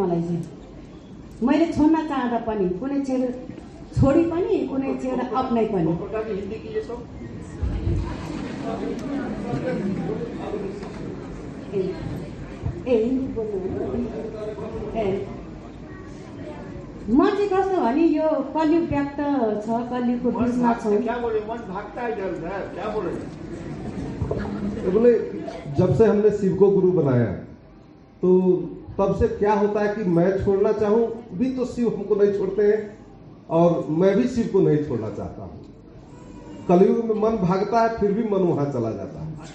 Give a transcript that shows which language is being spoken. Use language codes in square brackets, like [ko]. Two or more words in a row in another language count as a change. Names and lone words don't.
[ne] मलाई चाहिँ मैले छोड्न चाहँदा पनि कुनै छेड छोडी पनि कुनै छेड अपनाइ पनि। हिन्दी बोल्नु म चाहिँ कस्तो भने यो कलियुग व्याप्त छ, कलियुगको बिचमा छौँ। [hi] क्या बोले? मन भागता है इधर उधर, क्या बोले? बोले जब से हमने शिव को गुरु बनाया तो तब से क्या होता है कि मैं छोड़ना चाहूं भी तो शिव हमको नहीं छोड़ते हैं, और मैं भी शिव को नहीं छोड़ना चाहता हूं। कलयुग में मन भागता है, फिर भी मन वहां चला जाता है।